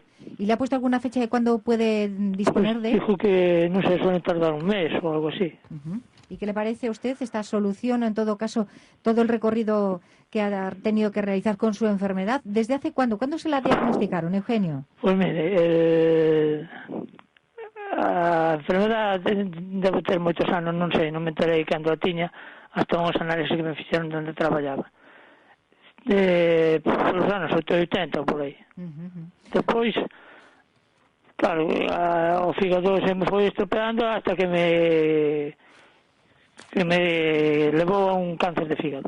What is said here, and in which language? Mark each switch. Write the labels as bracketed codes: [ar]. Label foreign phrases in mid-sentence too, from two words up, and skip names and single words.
[es] ¿Y le ha puesto alguna fecha de cuándo puede disponer Pues de? Dijo que, no sé, suele tardar un mes o algo así. ¿Y qué le parece a usted esta solución, en todo caso, todo el recorrido que ha tenido que realizar con su enfermedad? ¿Desde hace cuándo? ¿Cuándo se la diagnosticaron, Eugenio? Pues mire, [gl] a enfermedad debe ter moitos anos, non sei, non me enterei cando a tiña, hasta uns análisis que me fixeron onde traballaba. Por os anos 80 por aí. Depois, claro, o fígado se me foi estropeando hasta que me levou a un cáncer de fígado.